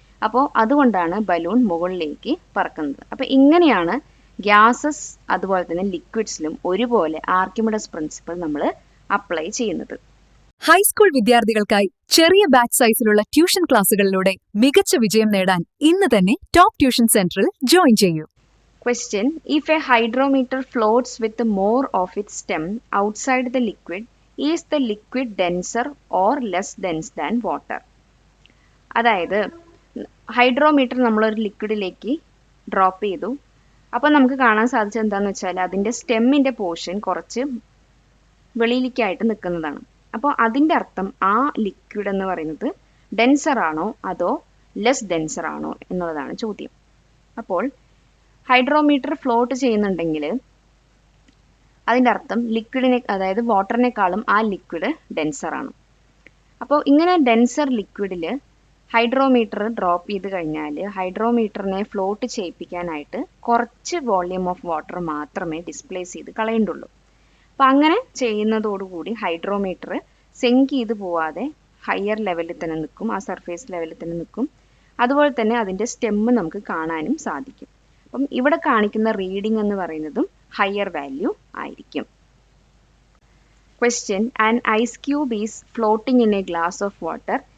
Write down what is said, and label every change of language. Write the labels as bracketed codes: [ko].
[ml] അപ്പോൾ അതുകൊണ്ടാണ് ബലൂൺ മുകളിലേക്ക് പറക്കുന്നത്. അപ്പോൾ ഇങ്ങനെയാണ് ഗ്യാസസ് അതുപോലെ തന്നെ ലിക്വിഡ്സിലും ഒരുപോലെ ആർക്കിമിഡസ് പ്രിൻസിപ്പിൾ നമ്മൾ അപ്ലൈ ചെയ്യുന്നത്. ഹൈസ്കൂൾ വിദ്യാർത്ഥികൾക്കായി ചെറിയ ബാച്ച് സൈസിലുള്ള ട്യൂഷൻ ക്ലാസുകളിലൂടെ മികച്ച വിജയം നേടാൻ ഇന്ന് തന്നെ ടോപ്പ് ട്യൂഷൻ സെന്ററിൽ ജോയിൻ ചെയ്യൂ. [en] Question: If a hydrometer floats with more of its stem outside the liquid, is the liquid denser or less dense than water? [ml] അതായത് ഹൈഡ്രോമീറ്റർ നമ്മളൊരു ലിക്വിഡിലേക്ക് ഡ്രോപ്പ് ചെയ്തു. അപ്പോൾ നമുക്ക് കാണാൻ സാധിച്ചത് എന്താണെന്ന് വെച്ചാൽ അതിൻ്റെ സ്റ്റെമ്മിൻ്റെ പോർഷൻ കുറച്ച് വെളിയിലേക്കായിട്ട് നിൽക്കുന്നതാണ്. അപ്പോൾ അതിൻ്റെ അർത്ഥം ആ ലിക്വിഡ് എന്ന് പറയുന്നത് ഡെൻസർ ആണോ അതോ ലെസ് ഡെൻസർ ആണോ എന്നുള്ളതാണ് ചോദ്യം. അപ്പോൾ ഹൈഡ്രോമീറ്റർ ഫ്ലോട്ട് ചെയ്യുന്നുണ്ടെങ്കിൽ അതിൻ്റെ അർത്ഥം ലിക്വിഡിനെ, അതായത് വാട്ടറിനേക്കാളും ആ ലിക്വിഡ് ഡെൻസർ ആണ്. അപ്പോൾ ഇങ്ങനെ ഡെൻസർ ലിക്വിഡിൽ ഹൈഡ്രോമീറ്റർ ഡ്രോപ്പ് ചെയ്ത് കഴിഞ്ഞാൽ ഹൈഡ്രോമീറ്ററിനെ ഫ്ലോട്ട് ചെയ്യിപ്പിക്കാനായിട്ട് കുറച്ച് വോള്യൂം ഓഫ് വാട്ടർ മാത്രമേ ഡിസ്പ്ലേസ് ചെയ്ത് കളയേണ്ടുള്ളൂ. അപ്പം അങ്ങനെ ചെയ്യുന്നതോടുകൂടി ഹൈഡ്രോമീറ്റർ സെങ്ക് ചെയ്ത് പോവാതെ ഹയർ ലെവലിൽ തന്നെ നിൽക്കും, ആ സർഫേസ് ലെവലിൽ തന്നെ നിൽക്കും. അതുപോലെ തന്നെ അതിൻ്റെ സ്റ്റെമ്മ് നമുക്ക് കാണാനും സാധിക്കും. അപ്പം ഇവിടെ കാണിക്കുന്ന റീഡിംഗ് എന്ന് പറയുന്നതും ഹയർ വാല്യൂ ആയിരിക്കും. [en] Question: An ice cube is floating in a glass of water.